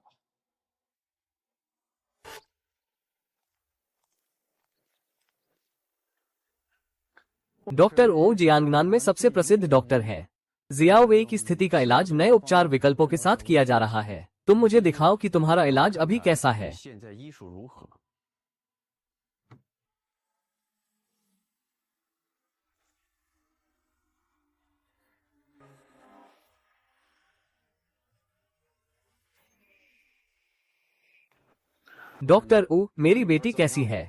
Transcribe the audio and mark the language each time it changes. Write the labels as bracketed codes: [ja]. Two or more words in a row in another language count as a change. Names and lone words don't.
[hi] डॉक्टर ओ जियांगनान में सबसे प्रसिद्ध डॉक्टर है। जियाओ वेई की स्थिति का इलाज नए उपचार विकल्पों के साथ किया जा रहा है। तुम मुझे दिखाओ कि तुम्हारा इलाज अभी कैसा है। [zh] 现在医术如何？ [hi] डॉक्टर ऊ, मेरी बेटी कैसी है?